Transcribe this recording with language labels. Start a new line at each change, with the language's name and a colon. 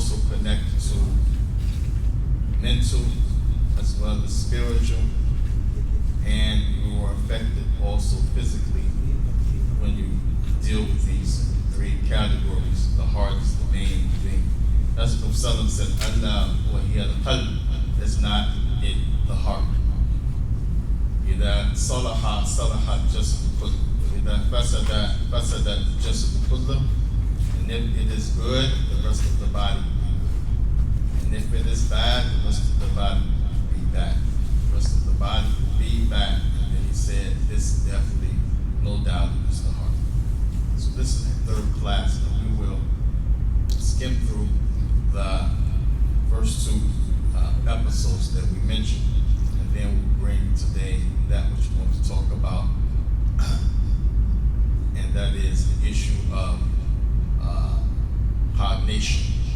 English: also connected to mental as well as spiritual, and you are affected also physically when you deal with these three categories. The heart is the main thing. That's what Prophet said, Allah wa hiya al-qalb, is not it, the heart.
Arabic: إذا صلح صلح الجسد كله وإذا فسد الجسد كله.
English: And if it is good, the rest of the body will be good. And if it is bad, the rest of the body will be bad. The rest of the body will be bad. And then he said, this definitely, no doubt, is the heart. So this is the third class, and we will skim through the first two episodes that we mentioned, and then we'll bring today that which we want to talk about, and that is the issue of coordination.